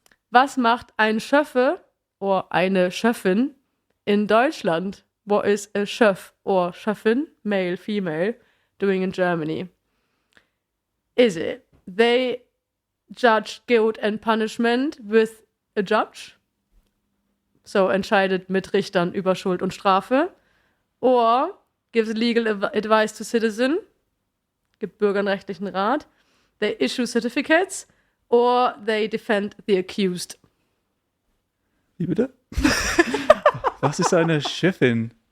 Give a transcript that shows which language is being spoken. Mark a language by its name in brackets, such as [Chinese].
[German] Was macht ein Schöffe or eine Schöffin in Deutschland? [English] What is a Schöff or Schöffin, male, female, doing in Germany? Is it they judge guilt and punishment with a judge? [German] So entscheidet mit Richtern über Schuld und Strafe. [English] Or gives legal advice to citizen. [German] Gibt Bürgern rechtlichen Rat. [English] They issue certificates. Or they defend the accused. [German] Wie bitte? Was ist eine Chefin?